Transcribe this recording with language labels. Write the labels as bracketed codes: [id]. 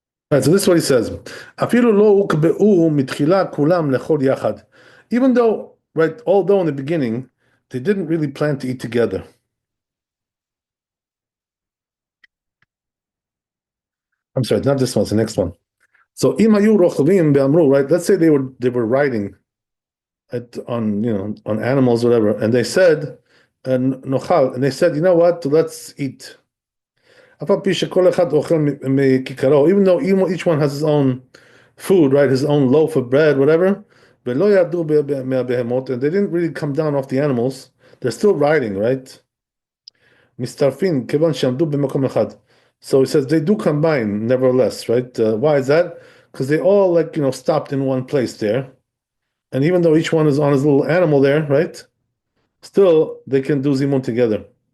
[en] Right, so this is what he says. [he] אפילו לא הוקבעו מתחילה כולם לאכול יחד. [en] Even though, right, although in the beginning, they didn't really plan to eat together. I'm sorry, not this one, it's the next one. So [he] אם היו רוכבים ואמרו, [en] right, let's say they were riding on on animals, whatever, and they said, nochal, and they said, you know what, let's eat. [he] אף על פי שכל אחד אוכל מכיכרו, [en] even though each one has his own food, right, his own loaf of bread, whatever, [he] ולא ירדו מהבהמות, [en] and they didn't really come down off the animals, they're still riding, right? [he] מצטרפים, כיוון שעמדו במקום אחד. [en] So he says they do combine, nevertheless, right? Why is that? Because they all stopped in one place there. And even though each one is on his little animal there, right? Still, they can do zimun together.